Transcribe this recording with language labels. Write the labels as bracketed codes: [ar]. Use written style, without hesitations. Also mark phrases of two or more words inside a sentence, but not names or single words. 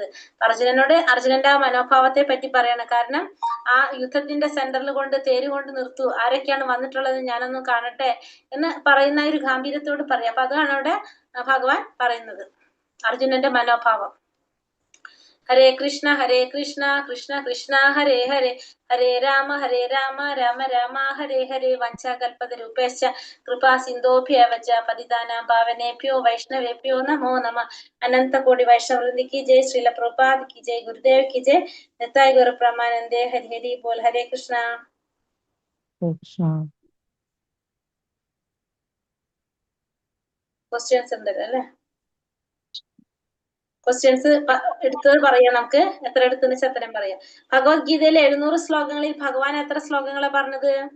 [ml] അർജുനന്റെ ആ മനോഭാവത്തെ പറ്റി പറയാണ്. കാരണം ആ യുദ്ധത്തിന്റെ സെന്ററിൽ കൊണ്ട് തേരുകൊണ്ട് നിർത്തൂ, ആരൊക്കെയാണ് വന്നിട്ടുള്ളത് ഞാനൊന്ന് കാണട്ടെ എന്ന് പറയുന്ന ഒരു ഗാംഭീര്യത്തോട് പറയാം. അപ്പൊ അതാണ് അവിടെ ഭഗവാൻ പറയുന്നത്, അർജുനന്റെ മനോഭാവം. [sa] ഹരേ കൃഷ്ണ കൃഷ്ണ കൃഷ്ണ ഹരേ ഹരേ, ഹരേ രാമ രാമ രാമ ഹരേ ഹരേ. വഞ്ചാകൽപതരൂപേശ്ച കൃപാ സിന്ധോഭ്യവ ച പതിതാനാം പാവനേഭ്യോ വൈഷ്ണവേഭ്യോ നമോ നമഃ. [hi] अनंतकोटि वैष्णववृंदिक् जय. ശ്രീല പ്രഭുപാദ് की जय. गुरुदेव की जय. [bn] নিতাই গৌর প্রমানন্দে. হরি হরি বোল. হরে কৃষ্ণ. [ml] ക്വസ്റ്റ്യൻസ് ഉണ്ടല്ലോ അല്ലെ? ക്വസ്റ്റ്യൻസ് എടുത്തത് പറയാം. നമുക്ക് എത്ര എടുത്തെന്ന് വെച്ചാൽ അത്രയും പറയാം. ഭഗവത്ഗീതയിലെ 700 ശ്ലോകങ്ങളിൽ ഭഗവാൻ എത്ര ശ്ലോകങ്ങളാണ് പറഞ്ഞത്?